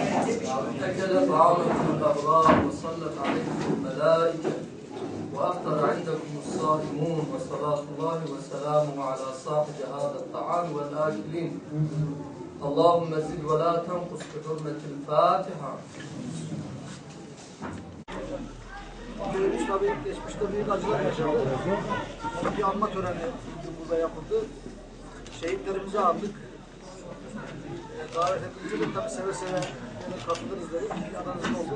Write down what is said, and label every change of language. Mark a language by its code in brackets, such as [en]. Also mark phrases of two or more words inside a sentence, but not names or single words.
[ar] أكل طعامكم الأبرار وصلت عليكم الملائكة وأفطر عندكم الصائمون، وصلاة الله وسلامه على صاحب هذا الطعام والآكلين. اللهم زد ولا تنقص بحرمة الفاتحة. [tr] Köyümüz tabii geçmişte büyük acılar yaşadı. Onun bir anma töreni burada yapıldı. Şehitlerimizi andık. Davet ettiğinizde de tabii seve seve katılırız dedik. Yanınızda olduk.